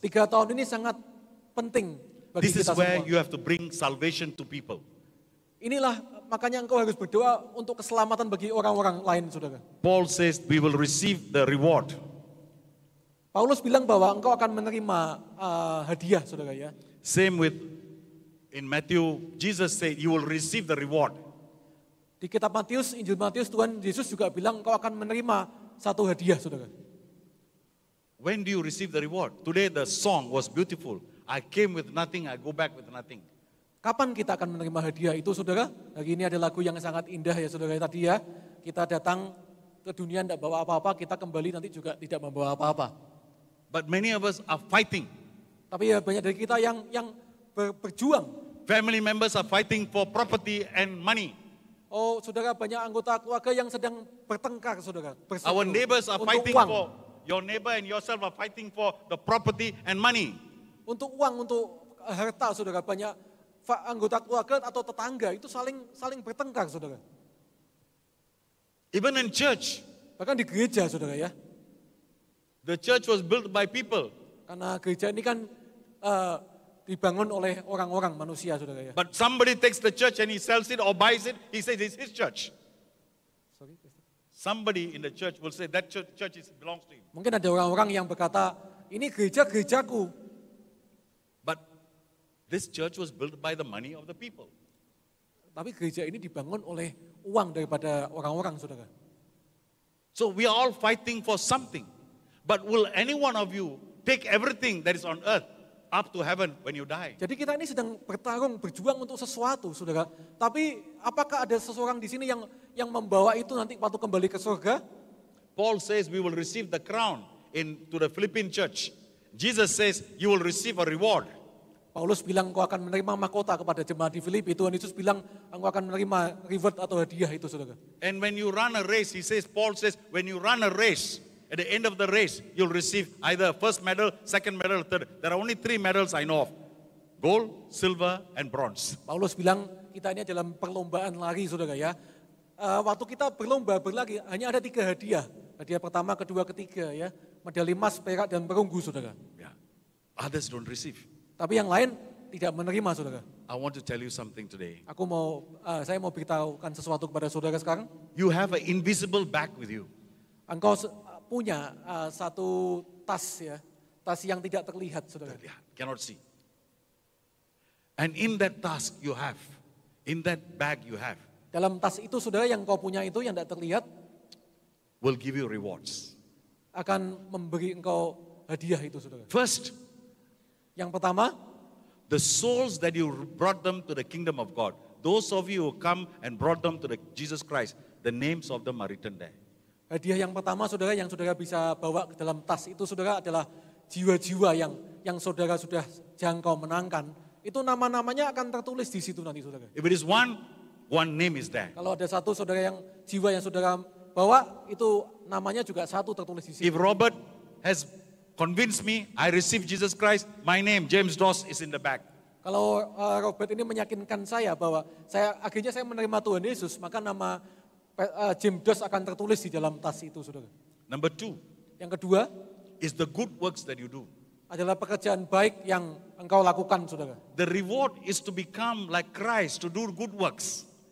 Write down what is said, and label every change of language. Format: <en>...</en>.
<id>3 tahun ini sangat penting bagi</id> <en>This is</en> <id>kita</id> <en>where</en> <id>semua.</id> <en>you have to bring salvation to people.</en> <id>Inilah makanya engkau harus berdoa untuk keselamatan bagi orang-orang lain, saudara.</id> <en>Paul says we will receive the reward.</en> <id>Paulus bilang bahwa engkau akan menerima hadiah, saudara ya.</id> <en>Same with in Matthew, Jesus said you will receive the reward.</en> <id>Di kitab Matius, Injil Matius, Tuhan Yesus juga bilang engkau akan menerima satu hadiah, saudara.</id> <en>When do you receive the reward? Today the song was beautiful. I came with nothing, I go back with nothing.</en> <id>Kapan kita akan menerima hadiah itu, saudara? Hari ini ada lagu yang sangat indah ya, saudara. Tadi ya, kita datang ke dunia tidak bawa apa-apa, kita kembali nanti juga tidak membawa apa-apa.</id> <en>But many of us are fighting.</en> <id>Tapi ya banyak dari kita yang berjuang.</id> <en>Family members are fighting for property and money.</en> <id>Oh, saudara, banyak anggota keluarga yang sedang bertengkar, saudara. Bersatu</id> <en>Our neighbors are</en> <id>untuk</id> <en>fighting</en> <id>uang.</id> <en>for, your neighbor and yourself are fighting for the property and money.</en> <id>Untuk uang, untuk harta, saudara. Banyak anggota keluarga atau tetangga itu saling bertengkar, saudara.</id> <en>Even in church,</en> <id>Bahkan di gereja, saudara ya.</id> <en>the church was built by people.</en> <id>Karena gereja ini kan dibangun oleh orang-orang manusia, saudara ya.</id> <en>But somebody takes the church and he sells it or buys it, he says it's his church. Sorry. Somebody in the church will say that church belongs to him.</en> <id>Mungkin ada orang-orang yang berkata, ini gerejaku.</id> <en>But this church was built by the money of the people.</en> <id>Tapi gereja ini dibangun oleh uang daripada orang-orang, saudara.</id> <en>So we are all fighting for something. But will any one of you take everything that is on earth up to heaven when you die?</en> <id>Jadi kita ini sedang berjuang untuk sesuatu, saudara. Tapi apakah ada seseorang di sini yang membawa itu nanti waktu kembali ke surga?</id> <en>Paul says we will receive the crown to the Philippine church. Jesus says you will receive a reward.</en> <id>Paulus bilang engkau akan menerima mahkota kepada jemaat di Filipi. Tuhan Yesus bilang engkau akan menerima reward atau hadiah itu, saudara.</id> <en>And when you run a race, Paul says, when you run a race, at the end of the race, you'll receive either first medal, second medal, third. There are only 3 medals I know of. Gold, silver, and bronze.</en> <id>Paulus bilang kita ini dalam perlombaan lari, saudara ya. Waktu kita berlomba berlari hanya ada 3 hadiah. Hadiah pertama, kedua, ketiga ya. Medali emas, perak, dan perunggu, saudara.</id> <en>Yeah. Others don't receive.</en> <id>Tapi yang lain tidak menerima, saudara.</id> <en>I want to tell you something today.</en> <id>Saya mau beritahukan sesuatu kepada saudara sekarang.</id> <en>You have an invisible bag with you.</en> <id>Engkau punya satu tas ya, tas yang tidak terlihat, saudara.</id> <en>Yeah, cannot see. And in that task you have, in that bag you have,</en> <id>Dalam tas itu saudara yang kau punya itu yang tidak terlihat</id> <en>will give you rewards.</en> <id>akan memberi engkau hadiah itu saudara.</id> <en>First,</en> <id>Yang pertama,</id> <en>the souls that you brought them to the kingdom of God. Those of you who come and brought them to Jesus Christ, the names of them are written there.</en> <id>hadiah yang pertama saudara yang saudara bisa bawa ke dalam tas itu saudara adalah jiwa-jiwa yang saudara sudah jangkau menangkan. Itu nama-namanya akan tertulis di situ nanti saudara.</id> <en>If it is one name is there.</en> <id>Kalau ada satu saudara yang jiwa yang saudara bawa itu namanya juga satu tertulis di situ.</id> <en>If Robert has convinced me, I receive Jesus Christ, my name, James Doss, is in the back.</en> <id>Kalau Robert ini meyakinkan saya bahwa akhirnya saya menerima Tuhan Yesus, maka nama James Doss akan tertulis di dalam tas itu, saudara.</id> <en>Number 2</en> <id>Yang kedua</id> <en>is the good works that you do.</en> <id>adalah pekerjaan baik yang engkau lakukan, saudara.</id> <en>The reward is to become like Christ, to do good works.</en>